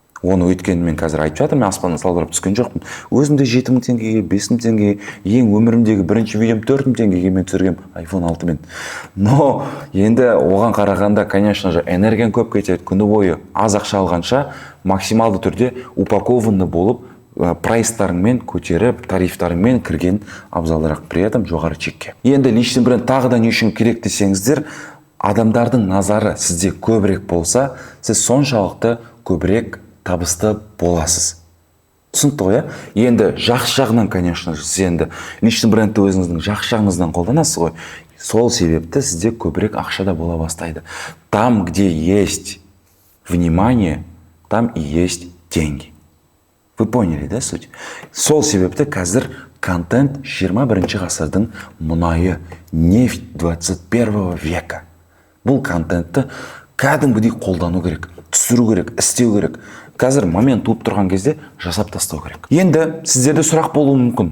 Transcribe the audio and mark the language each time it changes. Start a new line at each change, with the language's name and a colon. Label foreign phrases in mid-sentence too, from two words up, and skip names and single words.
Kazakh: Оны өйткені мен қазір айтып жатырмын, мен аспаннан салбырап түскен жоқпын. Өзімде 7000 теңгеге, 5000 теңгеге, ең өмірімдегі бірінші видеом 4000 теңгеге мен түсіргем iPhone 6-мен. Но енді оған қарағанда,
Russian: конечно же,
Kazakh: энергияң көп кетеді. Күні бойы аз ақша алғанша максималды түрде упакованный болып, прайстарыңмен көтеріп, тарифтарыңмен кірген абзалырақ,
Russian: при этом
Kazakh: жоғары чекке. Енді
Russian: личный бренд
Kazakh: тағы да не үшін керек десеңіздер, адамдардың назары сізде көбірек болса, сіз соншалықты көбірек табысты боласыз. Түсінікті ғой, енді жақсы жағынан,
Russian: конечно же,
Kazakh: сіз енді
Russian: личный брендті
Kazakh: өзіңіздің жақсы жағыңыздан қолданасыз ғой. Сол себепті сізде көбірек ақша да бола бастайды.
Russian: Там, где есть внимание, там и есть деньги. Вы поняли, да, суть?
Kazakh: Сол себепті қазір контент 21 ғасырдың мұнайы,
Russian: нефть 21 века.
Kazakh: Бұл контентті кәдімгідей қолдану керек, түсіру керек, істеу керек. Қазір момент туып тұрған кезде жасап тастау керек. Енді сіздерде сұрақ болуы мүмкін.